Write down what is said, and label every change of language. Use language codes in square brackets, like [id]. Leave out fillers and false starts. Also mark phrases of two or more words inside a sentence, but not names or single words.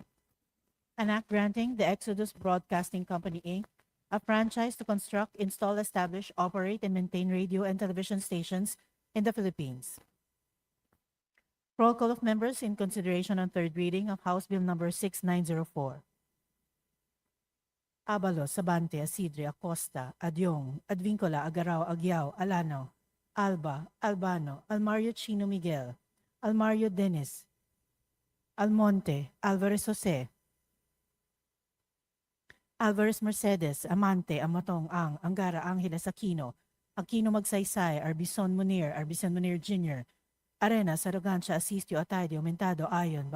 [en] An act granting the Exodus Broadcasting Company, Inc. a franchise to construct, install, establish, operate, and maintain radio and television stations in the Philippines. Roll call of members in consideration on third reading of House Bill number 6904. Abalos, Sabante, Asidre, Acosta, Adyong, Advincola, Agarao, Agyao, Alano, Alba, Albano, Almario Chino Miguel, Almario Dennis, Almonte, Alvarez Jose, Alvarez Mercedes, Amante, Amatong, Angara, Angeles Aquino, Aquino Magsaysay, Arbison Munir Jr., Arenas, Arrogancia, Asistio, Ataide, Aumentado, Ayon,